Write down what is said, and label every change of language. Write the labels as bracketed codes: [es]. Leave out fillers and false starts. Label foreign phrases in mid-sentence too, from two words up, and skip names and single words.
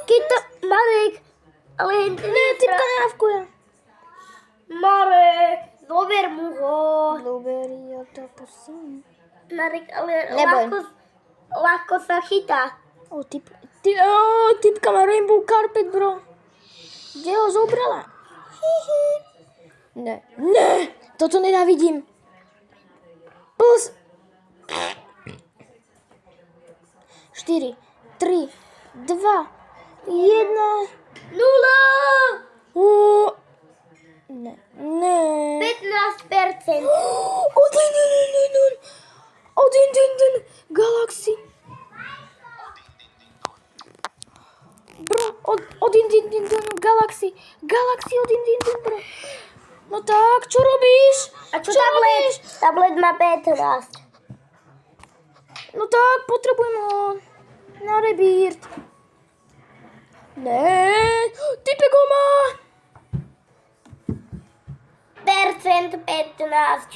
[sk] Kita, Marek, ale Ne, typka nehavkuje. Marek, zober mu ho. Blueberry, ja to prosím. Marek, ale Neboj. ľahko sa chytá. Typka má [en] rainbow carpet, [sk] bro. Kde ho zobrala? Ne. Toto nenávidím. Plus 4, 3, 2, 1. 0! Ne. 15%. Odin. Galaxy. Bro, Odin, Galaxy. Galaxy, Odin, bro. No tak, čo robíš? A čo tablet? Tablet má 15. No tak, potrebujem ho na rebírt. Ne, typek ho má. Percent 15.